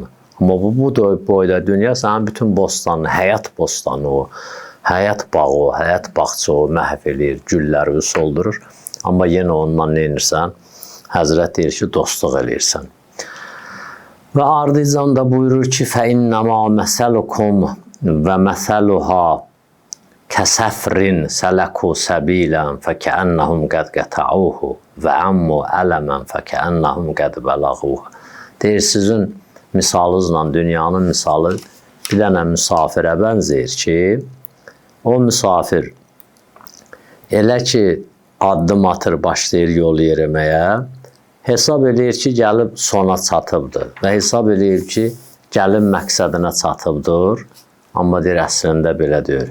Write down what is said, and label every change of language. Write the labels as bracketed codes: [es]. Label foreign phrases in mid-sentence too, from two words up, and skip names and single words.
[az] Amma bu boyda dünya sənin bütün bostanını, həyat bostanı o, həyat bağı o, həyat bağçı o, məhv eləyir, gülləri soldurur. Amma yenə ondan nə edirsən? Həzrət deyir ki, dostluq eləyirsən. Və ardıcan da buyurur ki, [ar] فَإِنَّمَا مَثَلُكُمْ وَمَثَلُهَا كَسَفْرٍ سَلَكُوا سَبِيلًا فَكَأَنَّهُمْ قَدْ قَطَعُوهُ وَعَمُّوا أَلَمًا فَكَأَنَّهُمْ قَدْ بَلَغُوهُ. [az] Deyir, sizin misalınızla dünyanın misalı bir dənə müsafirə bənzəyir ki, o müsafir elə ki, addım atır, başlayır yol yeriməyə, hesab eləyir ki, gəlib sona çatıbdır və hesab eləyir ki, gəlib məqsədinə çatıbdır, amma deyir, əslində belə deyir.